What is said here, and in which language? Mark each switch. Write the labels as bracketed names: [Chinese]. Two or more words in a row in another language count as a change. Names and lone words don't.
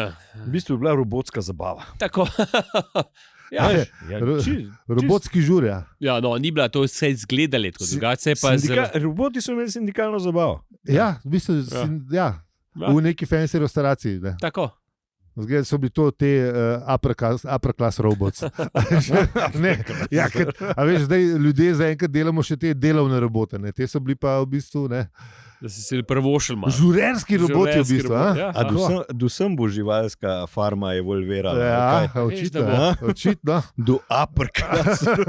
[Slovenian] V bistvu je bila robotska zabava. Tako. Robotski žur, ja. Ja, no, ni bila to vse izgledali, tako drugače pa roboti so imeli sindikalno zabavo. Ja, v bistvu, v neki fancy restauraciji. Ne? Tako. Zgleda, so bili to te [English] upper class robots. [Slovenian] Veš, zdaj ljudje zaenkrat delamo še te delovne robote, ne? Te so bili pa v bistvu, ne. Da si se prvošil malo. Žurerski roboti v bistvu. Dosem bo živalska farma evolvirala. Ja, očitno. [English] Do upper class.